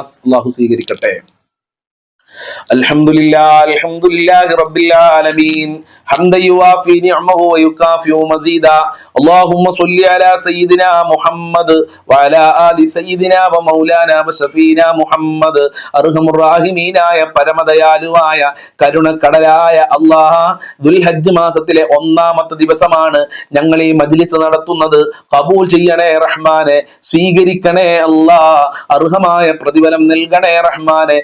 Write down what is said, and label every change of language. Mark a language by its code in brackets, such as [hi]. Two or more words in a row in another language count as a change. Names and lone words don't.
[ml] الله സ്വീകരിക്കട്ടെ. [ar] الحمد لله رب العالمين حمدا يوافي نعمه ويكافئ مزيدا. اللهم صل على سيدنا محمد وعلى آل سيدنا ومولانا وشفينا محمد. [ml] അർഹമുർ റഹീമീനായ പരമദയാലുവായ കരുണക്കടലായ അല്ലാഹ്, ദുൽഹജ്ജ് മാസത്തിലെ 1-ാമത്തെ ദിവസമാണ് ഞങ്ങൾ ഈ മജ്‌ലിസ് നടത്തുന്നത്. ഖബൂൽ ചെയ്യണേ റഹ്മാനെ, സ്വീകരിക്കണേ അല്ലാഹ്, അർഹമായ പ്രതിഫലം നൽകണേ റഹ്മാനെ.